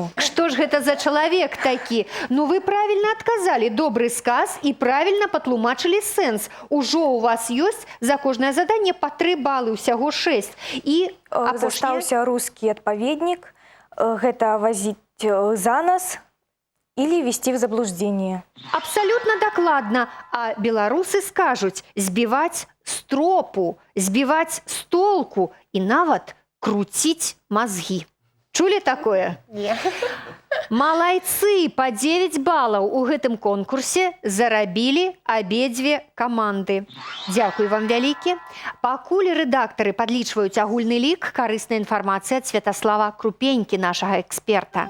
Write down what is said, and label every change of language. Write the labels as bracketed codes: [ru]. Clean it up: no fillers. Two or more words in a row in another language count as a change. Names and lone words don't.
[be] Што ж гэта за чалавек такі? Ну, вы правільна адказалі. Добры сказ і правільна патлумачылі сэнс. Ужо у вас ёсць за кожнае заданне па 3 балы, усяго 6. І застаўся рускі адпаведнік. Гэта вазіць за нас. [ru] или ввести в заблуждение. [be] Абсолютно докладно. [ru] А беларусы скажут сбивать с тропу, сбивать с толку и нават крутить мозги. Чули такое? [be] Не. Малайцы, по 9 баллаў у гэтым конкурсе зарабілі абедзве каманды. Дзякуй вам вялікі. Пакуль рэдактары падлічваюць агульны лік, карысная інфармацыя ад Святаслава Крупенькі, нашага эксперта.